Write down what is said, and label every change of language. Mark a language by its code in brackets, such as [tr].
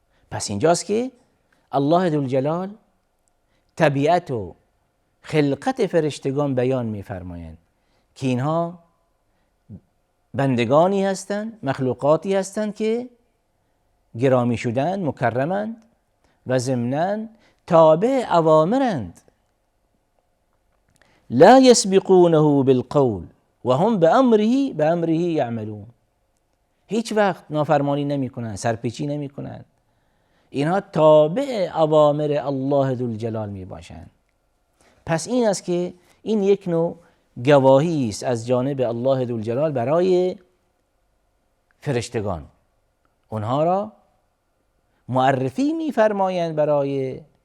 [fa] پس اینجاست که الله ذوالجلال طبیعت و خلقت فرشتگان بیان می‌فرمایند که اینها بندگانی هستند، مخلوقاتی هستند که گرامی شدند، مکرمند و ضمناً تابع اوامرند. [ar] لا يسبقونه بالقول و هم بأمره یعملون. [fa] هیچ وقت نافرمانی نمی کنند، سرپیچی نمی کنند. اینها تابع اوامر الله ذوالجلال می باشند. پس این است که این یک نوع گواهی است از جانب الله ذوالجلال برای فرشتگان، اونها را معرفی می‌فرمایند برای